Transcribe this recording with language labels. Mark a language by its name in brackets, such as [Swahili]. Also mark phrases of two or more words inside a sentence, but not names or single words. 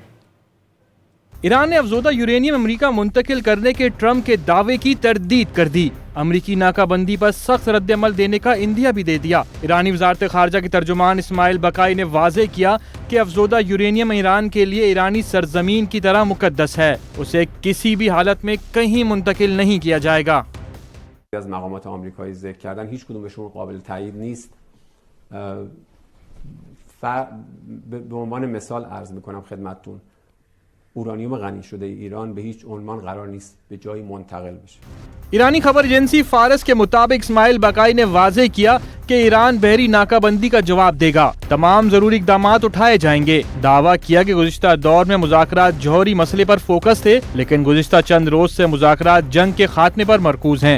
[Urdu] ایران نے افزودہ یورینیم امریکہ منتقل کرنے کے ٹرمپ کے دعوے کی تردید کر دی۔ امریکی ناکہ بندی پر سخت رد عمل دینے کا عندیہ بھی دے دیا۔ ایرانی وزارت خارجہ کے ترجمان اسماعیل بقائی نے واضح کیا کہ افزودہ یورینیم ایران کے لیے ایرانی سرزمین کی طرح مقدس ہے، اسے کسی بھی حالت میں کہیں منتقل نہیں کیا جائے گا۔ [Persian] از مقامات آمریکایی ذکر کردن هیچ کدومشون قابل تایید نیست. به عنوان مثال عرض میکنم خدمتتون اورانیوم غنی شده ایران به هیچ عنوان قرار نیست به جایی منتقل بشه. [Urdu] ایرانی خبر ایجنسی فارس کے مطابق اسماعیل بقائی نے واضح کیا کہ ایران بحری ناکہ بندی کا جواب دے گا، تمام ضروری اقدامات اٹھائے جائیں گے۔ دعویٰ کیا کہ گزشتہ دور میں مذاکرات جوہری مسئلے پر فوکس تھے، لیکن گزشتہ چند روز سے مذاکرات جنگ کے خاتمے پر مرکوز ہیں۔